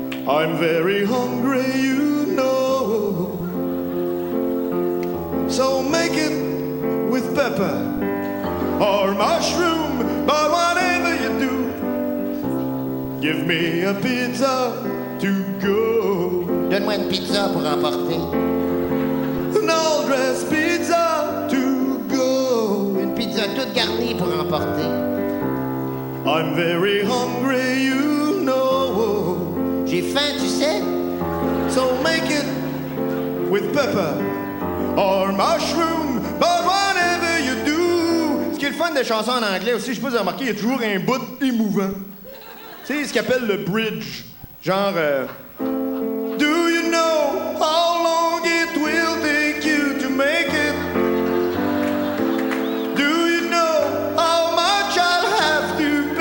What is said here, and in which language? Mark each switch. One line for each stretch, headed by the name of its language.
English: I'm very hungry, you know, so make it with pepper or mushroom, but whatever you do, give me a pizza to go.
French: Donne-moi une pizza pour emporter.
English: An all-dress pizza to go.
French: Une pizza toute garnie pour emporter.
English: I'm very hungry, you know.
French: J'ai faim, tu sais.
English: So make it with pepper or mushroom, but whatever you do.
French: Ce qui est le fun des chansons en anglais aussi, je sais pas si vous avez remarqué, il y a toujours un bout émouvant. Tu sais, ce qu'ils appellent le bridge. Genre...
English: Do you know how long it will take you to make it? Do you know how much I'll have to